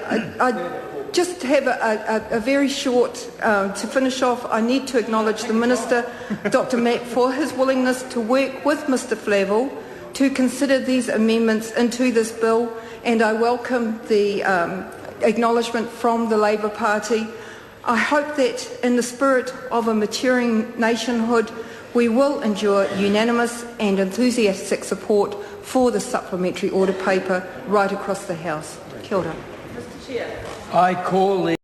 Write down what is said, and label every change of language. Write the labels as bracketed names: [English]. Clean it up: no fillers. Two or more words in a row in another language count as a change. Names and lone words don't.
[English] I just have a very short, to finish off, I need to acknowledge the Minister, Dr Mack, for his willingness to work with Mr Flavel to consider these amendments into this bill, and I welcome the acknowledgement from the Labour Party. I hope that in the spirit of a maturing nationhood, we will endure unanimous and enthusiastic support for the supplementary order paper right across the House. [Māori] Kia ora. [English] I call the